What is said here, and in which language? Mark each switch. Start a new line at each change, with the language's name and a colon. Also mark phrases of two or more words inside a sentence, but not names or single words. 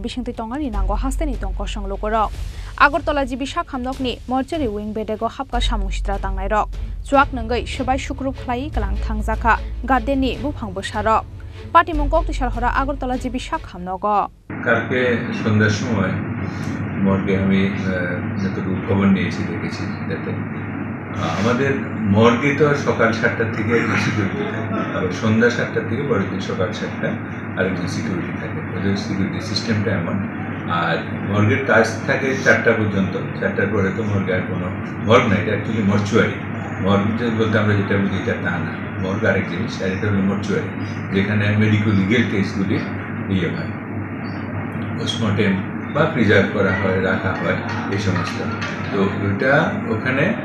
Kok Borok: बिसिंति तंगानि नांगो हास्तेनि तंक संलोकरक আগরতলা जिबि साखामनकनि मार्चारि उइं बेदेगो हाबका सामुं सित्रा तांनाय रक जुआक नंगै सबाय सुकुरुब खलाई कालां थांजाखा गार्डेननि बुफां बोसारक पार्टी मंकक सालहरा আগরতলা जिबि साखामनगो
Bangla: কালকে সন্ধ্যার সময় মর্গে আমি যতটুকু খবর নিয়েছি দেখেছি যাতে আমাদের মর্গে তো সকাল 7টা থেকে সিকিউরিটি থাকে আবার সন্ধ্যা 7টা থেকে পরের দিন সকাল 7টা আরেকজন সিকিউরিটি থাকে ওদের
English: security system
Bangla: এমন আর মর্গের কাজ থাকে 4টা পর্যন্ত 4টার পরে তো মর্গে আর কোনো মর্গ নাই এটা অ্যাকচুয়ালি মর্চুয়ারি মর্গ বলতে আমরা যেটা বুঝি এটা তা না মর্গ আরেক জিনিস আর এটা হলো মর্চুয়ারি যেখানে
English: medico legal cases
Bangla: ইয়ে হয় পোস্টমর্টেম বা প্রিজার্ভ করা হয় রাখা হয় এই সমস্ত তো ওটা ওখানে